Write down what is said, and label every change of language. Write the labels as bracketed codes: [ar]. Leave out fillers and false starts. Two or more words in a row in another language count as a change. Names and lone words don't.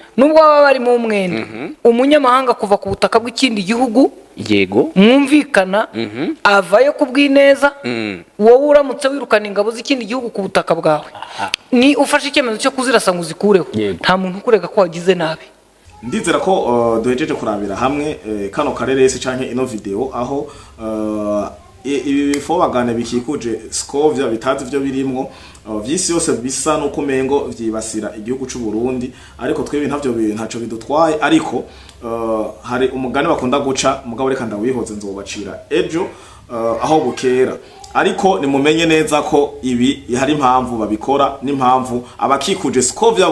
[rw] Nubwo baba bari mu mwenda. Umunyamahanga kuva ku butaka bw'ikindi gihugu. Yego. Mwumvikana avayo kubw'ineza. Wowe uramutse wirukana ingabo z'ikindi gihugu ku butaka bwawe. Ni ufashe icyemezo cyo kuzirasa ngo zikureho. Nta muntu ukurega ko wagize nabi. [rn] Ndizera ko duhejeje kurabira hamwe kano kareresi canke ino video aho ibi bifobagane bikikuje Scovia bitazi ivyo birimwo vyisi yose bisa no kumengo vyibasira igihugu c'u Burundi ariko twebe ntavyo ntaco bidutwaye ariko hari umugani bakunda guca mugabo reka ndawihoze nzobacira ejo aho bukera ariko nimumenye neza ko ibi hari impamvu babikora n'impamvu abakikuje Scovia